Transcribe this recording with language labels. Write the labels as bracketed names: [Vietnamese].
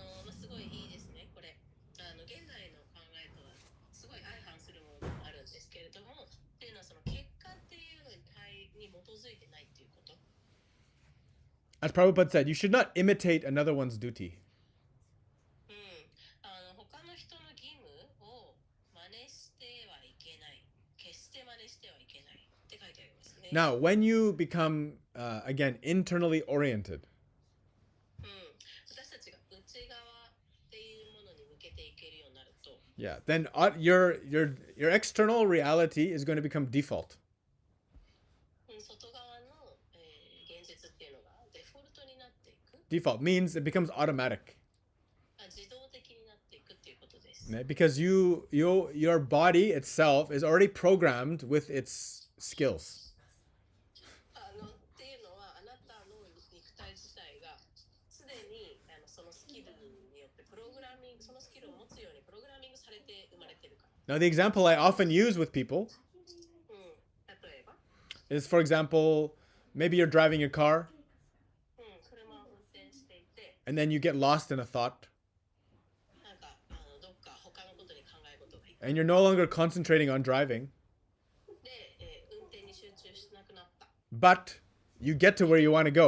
[Japanese] すごいいいですね。これ現代の考えとはすごい相反するものがあるんですけれども、っていうのはその結果っていうのに基づいてないっていうこと。 [English] As Prabhupada said, you should not imitate another one's duty. [Japanese] 他の人の義務を真似してはいけない。決して真似してはいけないって書いてありますね。 [English] Now, when you become, again, internally oriented, [Japanese] 私たちが内側っていうものに向けていけるようになると、 [English] yeah, then your external reality is going to become default. [Japanese] 外側の、現実っていうのがデフォルトになっていく。 [English] Default means it becomes automatic. [Japanese] 自動的になっていくっていうことです。 [English] Because your body itself is already programmed with its skills. [Japanese] っていうのはあなたの肉体自体がすでにそのスキルによってそのスキルを持つようにプログラミングされて生まれてるから。 [English] Now, the example I often use with people [Japanese] 例えば [English] is, for example, maybe you're driving your car [Japanese] 車を運転していて、 [English] and then you get lost in a thought [Japanese] なんかどっか他のことに考え事がいっ [English] and you're no longer concentrating on driving, [Japanese] で、運転に集中しなくなった。 [English] but you get to where you want to go